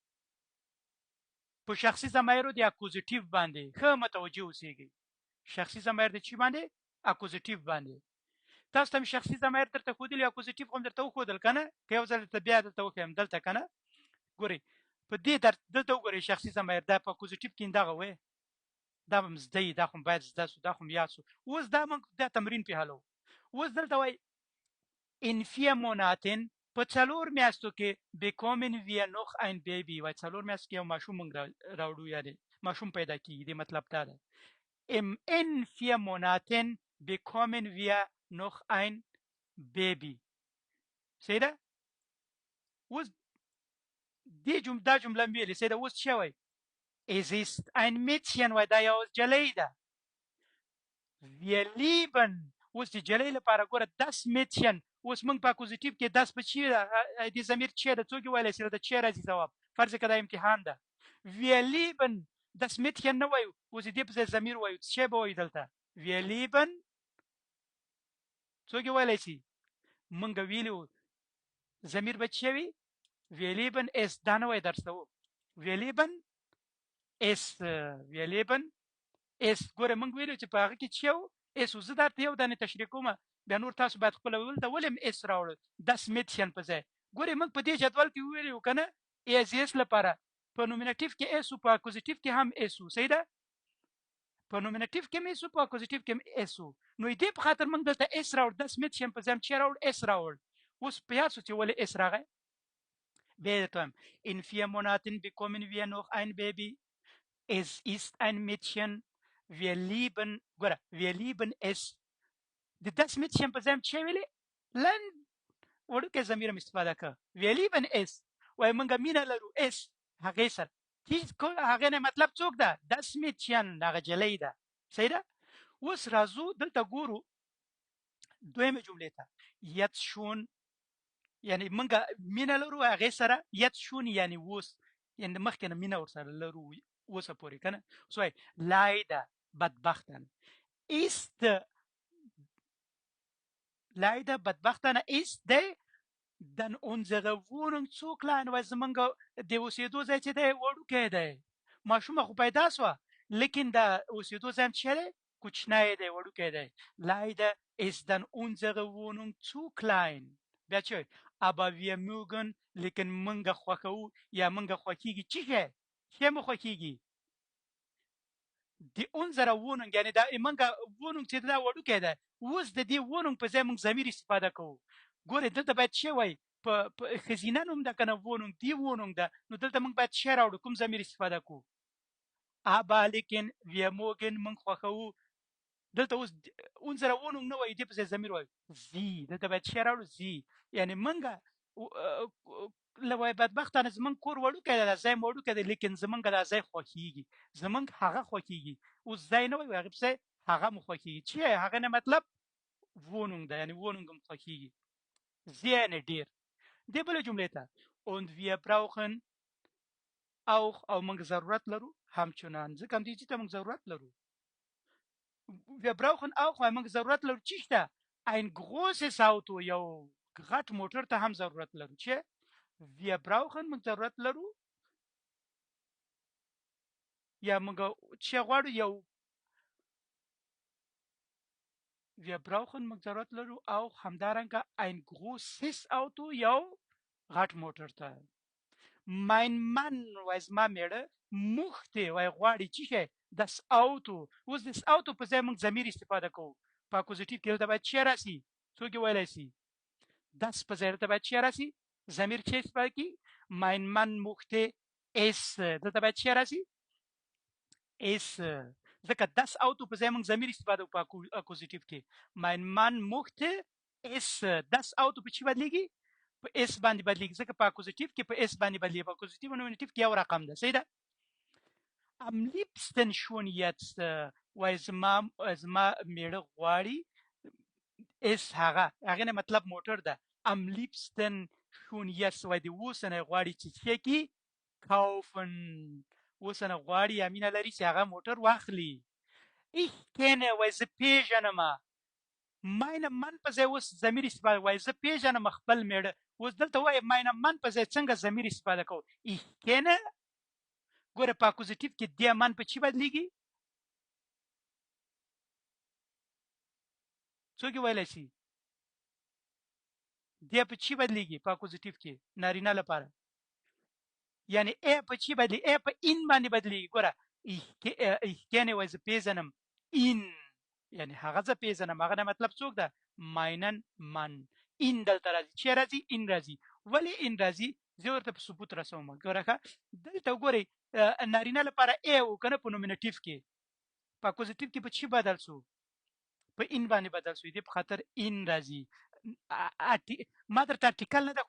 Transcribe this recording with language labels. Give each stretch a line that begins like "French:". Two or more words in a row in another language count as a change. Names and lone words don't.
Pashto: په شخصي ضمایرو د اکوزیټیو باندې ښه متوجه اوسئ شخصي ضمیر د چی باندې اکوزیټیو باندې تاسو ته شخصي ضمیر درته خودلی اکوزیټیو هم درته خودل کنه که یو ځل ته بیا درته وخم دلته کنه ګوري په دې دلته وګورئ شخصي ضمیر دا په اکوزیټیو کې دغه وې دا هم زده دا خو باید زده سو دا خو یاد سو اوس دا موږ دا تمرین په حالو اوس دلته وای
German: in 4 Monaten
Pashto: په څلور میاشتو کې
German: bekommen wir noch ein baby
Pashto: وای څلور میاشتو کې یو ماشوم موږ راوړو یعنی ماشوم پیدا کیږي د مطلب دا ده
German: in 4 Monaten bekommen wir noch ein baby
Pashto: صحیح ده اوس دې دا جمله ویلې صحیح ده اوس څه وای
German: Es ist ein Mädchen
Pashto: وای دا یو جلۍ ده
German: wir lieben
Pashto: اوس د جلۍ لپاره ګوره
German: das Mädchen
Pashto: اوس موږ په اکوزیټیو کې das په چی د ضمیر چی د څوک ویلی سره د چی راځي جواب فرض کړه دا امتحان ده
German: wir lieben das Mädchen
Pashto: نه وایو اوس دې په ځای ضمیر وایو څه به وایو دلته
German: wir lieben
Pashto: څوک ویلی شي موږ ویلو ضمیر به چی وي
German: wir lieben es
Pashto: دا نه وای درسته
German: wir lieben es wir lieben es
Pashto: ګوره موږ ویلو چې په هغه کې چی و اس زه درته یو دانه تشریح کوم بیا نور تاسو باید خپل ول د ولم اس راوړل
German: das Mädchen
Pashto: په ځای ګوري موږ په دې جدول کې ویلو کنه اس اس لپاره په نومینټیو کې اس او په اکوزیټیو کې هم اس او صحیح ده په نومینټیو کې اس او په اکوزیټیو کې اس او نو دې په خاطر موږ دلته اس راوړل
German: das Mädchen
Pashto: په ځای چې راوړل اس راوړل اوس په یاد چې ولې اس راغی
German: Betum in 4 Monaten bekommen wir noch ein Baby es ist ein Mädchen wir lieben es
Pashto: د
German: das Mädchen
Pashto: په ځای چې ویلې لن وړوکی ضمیر هم استفاده کړه
German: wir lieben es
Pashto: وایي موږ مینه لرو اس هغې سره هغې نه مطلب څوک ده
German: das Mädchen
Pashto: هغه جلۍ ده صحیح ده اوس راځو دلته ګورو دویمه جملې ته
German: jetzt schon
Pashto: یعنی موږ مینه لرو هغې سره
German: jetzt schon
Pashto: یعنی اوس یعنی مخکې نه مینه ورسره لرو اوسه پورې که نه اوس وایي leider بدبختن ist leider بدبختانه
German: ist dann unsere Wohnung zu klein weil
Pashto: زمونږ د اوسېدو ځای چې دی وړوکی دی ماشومه خو پیدا سوه لیکن د اوسېدو ځای هم چې دی کوچنی دی وړوکی دی
German: leider ist dann unsere Wohnung zu klein
Pashto: بیا چې
German: aber wir mögen
Pashto: لیکن موږ خوښوو یا موږ خوښیږي چې مو خوښیږي
German: die unsere Wohnung
Pashto: یعنی دا موږ Wohnung چې دا وړوکی دی اوس د دې Wohnung په ځای موږ ضمیر استفاده کوو ګورې دلته باید څه وایي په ښځینه نوم ده که نه Wohnung دی Wohnung ده نو دلته موږ باید څه راوړو کوم ضمیر استفاده کوو aber لیکن
German: wir mögen
Pashto: موږ خوښوو دلته اوس
German: unsere Wohnung
Pashto: نه وایي دې په ځای ضمیر وایو sie دلته باید څه راوړو sie یعنی موږ لوی بدبختانه زمونږ کور وړوکی دی دا ځای مو وړوکی دی لیکن زمونږ دا ځای خوښیږي زمونږ هغه خوښیږي اوس ځای نه وایو هغې په ځای هغه مو خوښیږي چې هغه نه مطلب Wohnung ده یعنی Wohnung هم خوښیږي sehr ډېر دې بلې جملې ته
German: und wir brauchen auch
Pashto: او موږ ضرورت لرو همچنان ځکه هم دې چې ته موږ ضرورت لرو
German: wir brauchen auch weil
Pashto: موږ ضرورت لرو چې ته
German: ein großes Auto
Pashto: یو غټ موټر ته هم ضرورت لرو چې
German: wir brauchen
Pashto: موږ ضرورت لرو یا موږ چې غواړو یو
German: wir brauchen
Pashto: موږ ضرورت لرو او همدارنګه
German: ein großes Auto
Pashto: یو غټ موټر ته
German: mein Mann
Pashto: وای زما میړه موخته وای غواړي چې
German: das Auto
Pashto: اوس
German: das Auto
Pashto: په ځای موږ ضمیر استفاده کوو په اکوزیټیو کې دلته باید چې راسي څوک ویلای شي das په ځای دلته باید چې راسي ضمیر چې استفاده کی
German: mein Mann
Pashto: موخته es دلته باید چې راسي es ځکه
German: das Auto
Pashto: په ځای موږ ضمیر استفاده په اکوزیټیو کې
German: mein Mann
Pashto: موخته
German: es das Auto
Pashto: په چی بدلیږي په اس باندې بدلیږي ځکه په اکوزیټیو کې په اس باندې بدلیږي په اکوزیټیو نومینټیو کې یو رقم ده صحیح ده
German: am liebsten schon jetzt
Pashto: وای زما میړه غواړي اس هغه نه مطلب موټر ده
German: am liebsten schon jetzt
Pashto: وای د وسنه غواړي چې کی kaufen وسنه غواړي امینه لري چې هغه موټر واخلي
German: ich kenne
Pashto: وای زه پیژنم
German: meinen Mann
Pashto: په ځای اوس ضمیر استفاده وای زه پیژنم خپل میړه اوس دلته وای
German: meinen Mann
Pashto: په ځای څنګه ضمیر استفاده کوو
German: ich kenne
Pashto: ګوره په اکوزیټیو کې د من په چی بدلیږي څوک ویلی شي د په چی بدلیږي په اکوزیټیو کې نارینه لپاره یعنی ا په چی بدلی ا په ان باندې بدلیږي ګوره
German: ich kenne
Pashto: وای زه پیژنم in یعنی هغه زه پیژنم هغه نه مطلب څوک ده
German: meinen Mann in
Pashto: دلته راځي چې راځي in راځي ولی in راځي زه ورته په ثبوت رسوم ګوره دلته وګورئ نارینه لپاره ا او کنه په نومینټیو کې په اکوزیټیو کې په چی بدل شو په ان باندې بدل شو دې په خاطر ان راځي ما درته ارټیکل نه ده